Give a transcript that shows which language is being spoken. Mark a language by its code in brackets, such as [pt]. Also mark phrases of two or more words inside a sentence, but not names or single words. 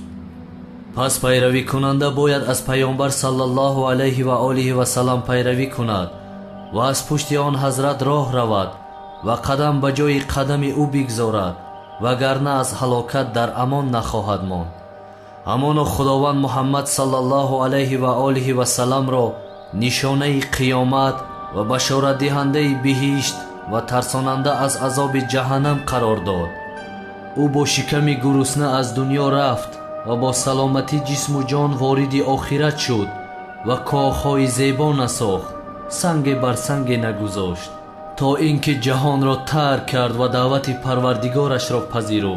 [fa] پس پیروی کننده باید از پیامبر [ar] صلی الله علیه و آله و سلام [fa] پیروی کند و از پشت آن حضرت راه رود و قدم به جای قدم او بگذارد وگرنه از هلاکت در امان نخواهد ماند. همان خداوند محمد [ar] صلی الله علیه و آله و سلام [tg] را нишонаи қиёмат ва башоратдиҳандаи биҳишт ва тарсонанда аз азоби ҷаҳаннам қарор дод. ӯ бо шиками гурусна аз дунё рафт ва бо саломатӣ ҷисму ҷон вориди охират шуд ва коҳҳои зебо насохт, санге бар санге нагузошт, то ин ки ҷаҳонро тарк кард ва даъвати парвардигорашро пазируфт.